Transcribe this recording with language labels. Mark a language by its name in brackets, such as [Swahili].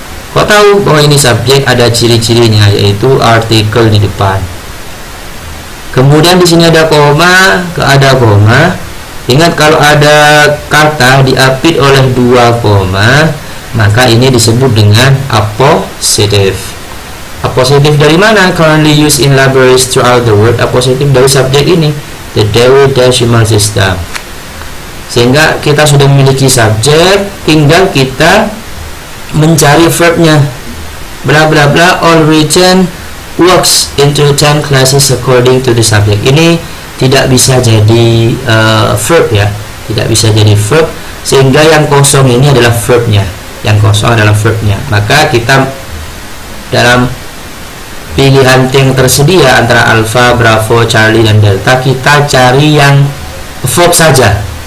[Indonesian] Kok tahu bahwa ini subjek? Ada ciri-cirinya, yaitu artikel di depan. Kemudian di sini ada koma, ada koma. Ingat, kalau ada kata diapit oleh 2 koma, maka ini disebut dengan apositif. Apositif dari mana? [English] Currently used in libraries throughout the world. [Indonesian] Apositif dari subjek ini, the Dewey Decimal System. Sehingga kita sudah memiliki subjek, tinggal kita mencari verbnya. [English] Bla bla bla, all written works into 10 classes according to the subject. [Indonesian] Ini tidak bisa jadi verb ya, tidak bisa jadi verb, sehingga yang kosong ini adalah verbnya. Yang kosong adalah verbnya. Maka kita dalam pilihan yang tersedia antara Alpha, Bravo, Charlie, dan Delta, kita cari yang verb saja.